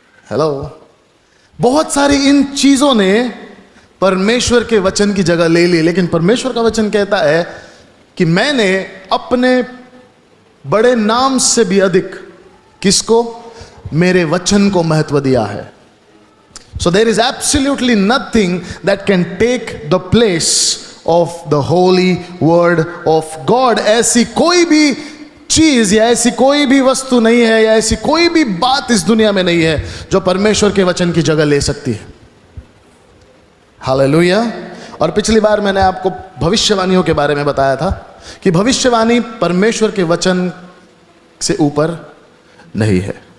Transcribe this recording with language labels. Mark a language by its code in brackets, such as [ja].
[hi] Hello, बहुत सारी इन चीजों ने परमेश्वर के वचन की जगह ले ली। लेकिन परमेश्वर का वचन कहता है कि मैंने अपने बड़े नाम से भी अधिक किसको? मेरे वचन को महत्व दिया है। [en] So there is absolutely nothing that can take the place of the holy word of God. [hi] ऐसी कोई भी चीज या ऐसी कोई भी वस्तु नहीं है या ऐसी कोई भी बात इस दुनिया में नहीं है जो परमेश्वर के वचन की जगह ले सकती है। हालेलुया। और पिछली बार मैंने आपको भविष्यवाणियों के बारे में बताया था कि भविष्यवाणी परमेश्वर के वचन से ऊपर नहीं है।